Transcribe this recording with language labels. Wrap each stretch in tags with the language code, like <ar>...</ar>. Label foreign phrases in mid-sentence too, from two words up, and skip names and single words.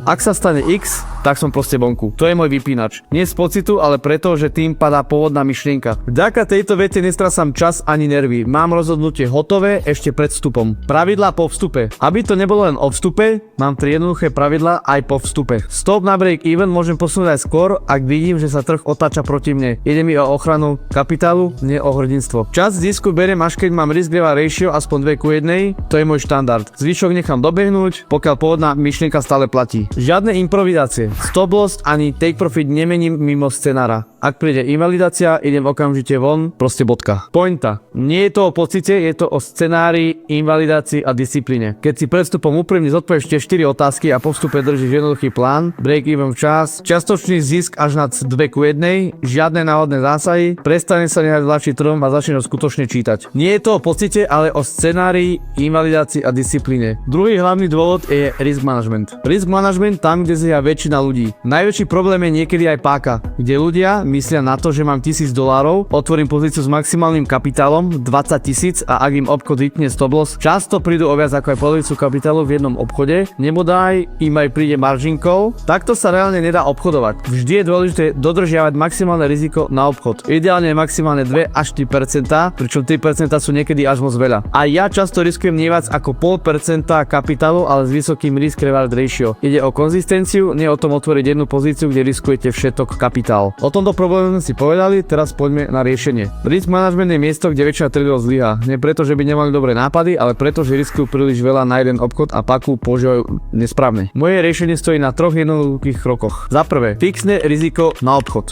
<sk>Ak sa stane X, tak som proste vonku. To je môj vypínač. Nie z pocitu, ale preto, že tým padá pôvodná myšlienka. Vďaka tejto vete nestrasám čas ani nervy. Mám rozhodnutie hotové ešte pred vstupom. Pravidlá po vstupe. Aby to nebolo len o vstupe, mám 3 jednoduché pravidlá aj po vstupe. Stop na</sk> <en>break even</en> <sk>môžem posunúť aj skôr, ak vidím, že sa trh otáča proti mne. Ide mi o ochranu kapitálu, nie o hrdinstvo. Čas zisku beriem až keď mám</sk> <en>risk reward ratio</en> <sk>aspoň 2:1, to je môj štandard. Zvyšok nechám dobehnúť, pokiaľ pôvodná myšlienka stále platí. Žiadne improvizácie.</sk> <en>Stop loss</en> <sk>ani</sk> <en>take profit</en> <sk>nemením mimo scenára. Ak príde invalidácia, idem okamžite von, proste bodka. Pointa. Nie je to o pocite, je to o scenári, invalidácii a disciplíne. Keď si pred vstupom úprimne zodpovieš tie 4 otázky a po vstupe držíš jednoduchý plán,</sk> <en>break even</en> <sk>včas, čiastočný zisk až nad 2:1, žiadne náhodné zásahy, prestane sa nehať ľahší trhom a začne ho skutočne čítať. Nie je to o pocite, ale o scenári, invalidácii a disciplíne. Druhý hlavný dôvod je</sk> <en>risk management. Risk management</en> <sk>tam, kde zlyhá väčšina ľudí. Najväčší problém je niekedy aj páka, kde ľudia myslia na to, že mám $1000, otvorím pozíciu s maximálnym kapitálom 20 000 a ak im obchod vypne</sk> <en>stop loss,</en> <sk>často prídu o viac ako aj polovicu kapitálu v jednom obchode, nebodaj im aj príde</sk> <en>margin call.</en> <sk>Takto sa reálne nedá obchodovať. Vždy je dôležité dodržiavať maximálne riziko na obchod. Ideálne maximálne 2 až 3%, pričom 3% sú niekedy až moc veľa. A ja často riskujem nie viac ako 0,5% kapitálu, ale s vysokým</sk> <en>risk reward ratio.</en> <sk>Ide o konzistenciu, nie o tom otvoriť jednu pozíciu, kde riskujete všetok kapitál. O tomto probléme sme si povedali, teraz poďme na riešenie.</sk> <en>Risk management</en> <sk>je miesto, kde väčšina traderov zlyhá. Nie preto, že by nemali dobré nápady, ale preto, že riskujú príliš veľa na jeden obchod a paku používajú nesprávne. Moje riešenie stojí na 3 jednoduchých krokoch. Za prvé, fixné riziko na obchod.</sk>